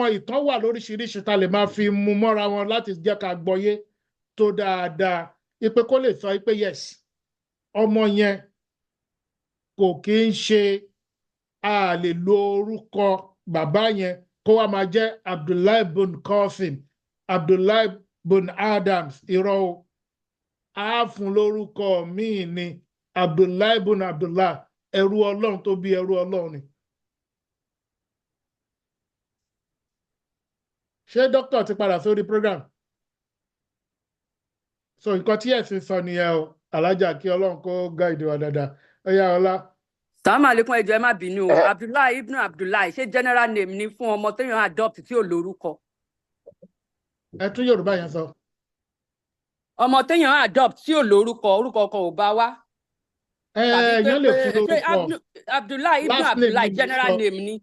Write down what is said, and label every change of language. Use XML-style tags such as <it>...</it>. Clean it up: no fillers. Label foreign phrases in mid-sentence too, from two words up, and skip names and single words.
<yo>ìtàn wà lóríṣiríṣi tá lè máa fi mú mọ́ra wọn láti jẹ́ ká gbọ́yé tó dáadáa ipe kó lè sọ pé yes ọmọ yẹn kò kí ń ṣe a lè lo orúkọ bàbá yẹn kó wá máa jẹ́ Abdullahi bin Qasim Abdullahi bin Adams irọ́ o a fún lórúkọ míì ni Abdullahi bin Abdullah ẹrú Ọlọ́run tó bí ẹrú Ọlọ́run ni. ṣé dókítà ti padà sórí program so nǹkan tí ẹ̀sìn sọ nìyẹn o alájà kí Ọlọ́run kó gáìdì wa dáadáa ẹ yá ọlá.</yo> <ar>السلام عليكم</ar> <yo>ẹ jọ̀ọ́ ẹ má bínú o Abdullahi ibn Abdullahi ṣé</yo> <en>general name</en> <yo>ni fún ọmọ téèyàn adopt tí ò lórúkọ. ẹ tún Yorùbá yẹn sọ. ọmọ téèyàn adopt tí ò lórúkọ orúkọ kan ò bá wá. èèyàn lè fún lórúkọ Abdullahi ibn Abdullahi</yo> <en>general name</en> <yo>ni.</yo>